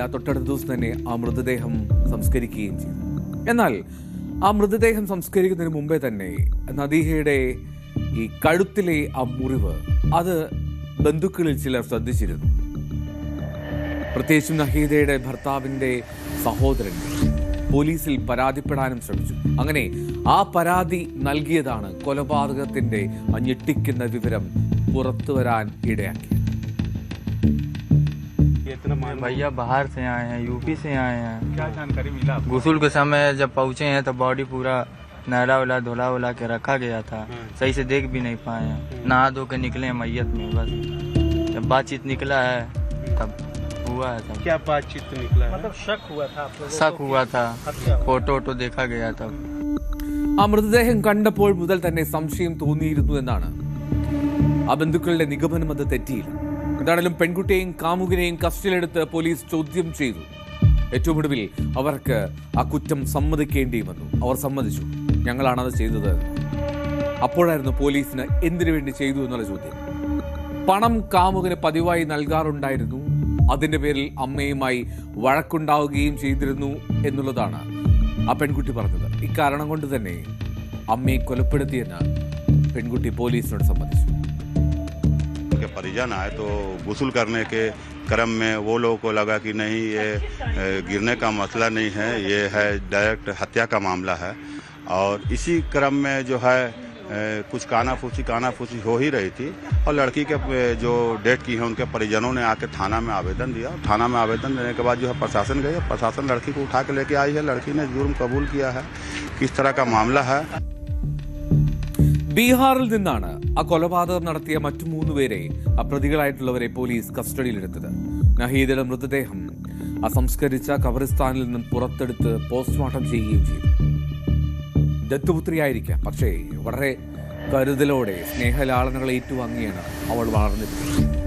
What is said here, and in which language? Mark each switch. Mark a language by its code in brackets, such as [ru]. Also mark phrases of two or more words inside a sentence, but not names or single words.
[ml] തൊട്ടടുത്ത ദിവസം തന്നെ ആ മൃതദേഹം സംസ്കരിക്കുകയും ചെയ്തു. എന്നാൽ ആ മൃതദേഹം സംസ്കരിക്കുന്നതിന് മുമ്പേ തന്നെ നദീഹയുടെ ഈ കഴുത്തിലെ ആ മുറിവ് അത് ബന്ധുക്കളിൽ ചിലർ ശ്രദ്ധിച്ചിരുന്നു. പ്രത്യേകിച്ചും നഹീദയുടെ ഭർത്താവിന്റെ സഹോദരൻ പോലീസിൽ പരാതിപ്പെടാനും ശ്രമിച്ചു. അങ്ങനെ ആ പരാതി നൽകിയതാണ് കൊലപാതകത്തിന്റെ ഞെട്ടിക്കുന്ന വിവരം പുറത്തു വരാൻ ഇടയാക്കി. [hi] भैया बाहर से आए हैं, यूपी से आए हैं. क्या जानकारी मिला? गुस्ल के समय जब पहुंचे हैं तो बॉडी पूरा नहला वला धोला वला के रखा गया था. सही से देख भी नहीं पाए हैं. नहा धो के निकले हैं मैयत में. बस जब बातचीत निकला है तब हुआ है. तब क्या बातचीत निकला है? मतलब शक हुआ था. फोटो वोटो देखा गया था. [ml] ആ മൃതദേഹം കണ്ടപ്പോൾ മുതൽ തന്നെ സംശയം തോന്നിയിരുന്നു എന്നാണ് ആ ബന്ധുക്കളുടെ നിഗമനം. അത് തെറ്റിയില്ല. എന്താണെങ്കിലും പെൺകുട്ടിയെയും കാമുകിനെയും കസ്റ്റഡിയിലെടുത്ത് പോലീസ് ചോദ്യം ചെയ്തു. ഏറ്റവും ഒടുവിൽ അവർക്ക് ആ കുറ്റം സമ്മതിക്കേണ്ടി വന്നു. അവർ സമ്മതിച്ചു, ഞങ്ങളാണത് ചെയ്തത്. അപ്പോഴായിരുന്നു പോലീസിന് എന്തിനു വേണ്ടി ചെയ്തു എന്നുള്ള ചോദ്യം. പണം കാമുകന് പതിവായി നൽകാറുണ്ടായിരുന്നു. അതിന്റെ പേരിൽ അമ്മയുമായി വഴക്കുണ്ടാവുകയും ചെയ്തിരുന്നു എന്നുള്ളതാണ് ആ പെൺകുട്ടി പറഞ്ഞത്. ഇക്കാരണം കൊണ്ട് തന്നെ അമ്മയെ കൊലപ്പെടുത്തിയെന്ന് പെൺകുട്ടി പോലീസിനോട് സമ്മതിച്ചു. [hi] परिजन आए तो गुस्ल करने के क्रम में वो लोगों को लगा कि नहीं ये गिरने का मसला नहीं है, ये है डायरेक्ट हत्या का मामला है। और इसी क्रम में जो है कुछ कानाफूसी हो ही रही थी और लड़की के जो डेथ की है उनके परिजनों ने आके थाना में आवेदन दिया। थाना में आवेदन देने के बाद जो है प्रशासन गई, प्रशासन लड़की को उठा के लेके आई है। लड़की ने जुर्म कबूल किया है। किस तरह का मामला है? [ml] ബീഹാറിൽ നിന്നാണ് ആ കൊലപാതകം നടത്തിയ മറ്റു 3 പേരെ പ്രതികളായിട്ടുള്ളവരെ പോലീസ് കസ്റ്റഡിയിലെടുത്തത്. നഹീദയുടെ മൃതദേഹം അസംസ്കരിച്ച ഖബറിസ്ഥാനിൽ നിന്നും പുറത്തെടുത്ത് പോസ്റ്റ്മോർട്ടം ചെയ്യുകയും ചെയ്തു. ദത്തുപുത്രിയായിരിക്കാം, പക്ഷേ വളരെ കരുതലോടെ സ്നേഹലാളനകൾ ഏറ്റുവാങ്ങിയാണ് അവൾ വളർന്നിരുന്നത്.